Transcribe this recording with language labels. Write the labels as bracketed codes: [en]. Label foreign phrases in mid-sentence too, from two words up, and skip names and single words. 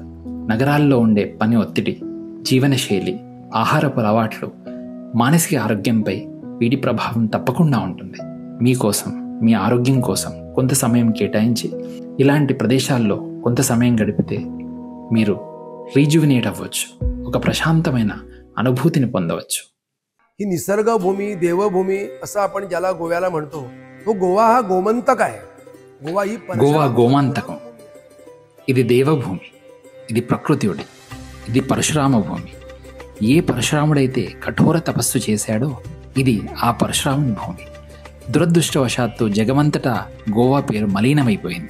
[te] నగరాల్లో ఉండే పని ఒత్తిడి, జీవనశైలి, ఆహారపు అలవాట్లు, మానసిక ఆరోగ్యంపై వీటి ప్రభావం తప్పకుండా ఉంటుంది. మీకోసం, మీ ఆరోగ్యం కోసం కొంత సమయం కేటాయించి ఇలాంటి ప్రదేశాల్లో కొంత సమయం గడిపితే మీరు రీజువినేట్ అవ్వచ్చు, ఒక ప్రశాంతమైన అనుభూతిని పొందవచ్చు. [mr] ही निसर्गभूमी, देवभूमी असं आपण ज्याला गोव्याला म्हणतो, तो गोवा हा गोमंतक आहे. [te] గోవా గోమాంతకం. ఇది దేవభూమి, ఇది ప్రకృతి ఒడి, ఇది పరశురామ భూమి. ఏ పరశురాముడైతే కఠోర తపస్సు చేశాడో ఇది ఆ పరశురాముని భూమి. దురదృష్టవశాత్తు జగమంతటా గోవా పేరు మలీనమైపోయింది.